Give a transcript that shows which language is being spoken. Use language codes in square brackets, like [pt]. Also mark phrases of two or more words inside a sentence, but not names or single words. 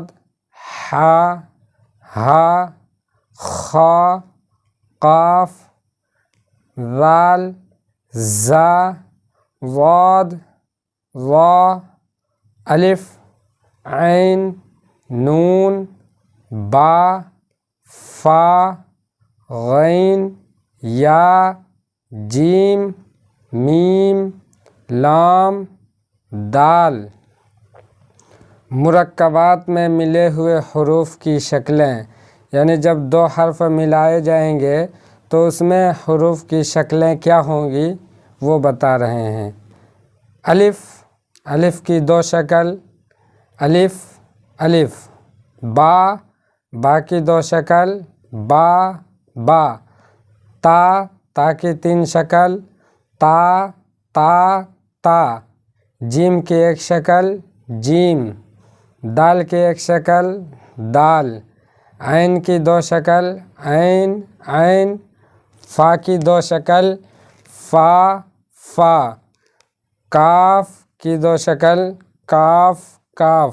[ur] حا، ہا، خا، قاف، ذال، زا، ضاد، ظا، الف، عین، نون، با، فا، غین، یا، جیم، میم، لام، دال۔ مرکبات میں ملے ہوئے حروف کی شکلیں، یعنی جب دو حرف ملائے جائیں گے تو اس میں حروف کی شکلیں کیا ہوں گی وہ بتا رہے ہیں۔ الف، الف کی دو شکل، الف، الف۔ با، با کی دو شکل، با، با۔ تا، تا کی تین شکل، تا، تا، تا۔ جیم کی ایک شکل، جیم۔ دال کی ایک شکل، دال۔ عین کی دو شکل، عین، عین۔ فا کی دو شکل، فا، فا۔ کاف کی دو شکل، کاف، کاف۔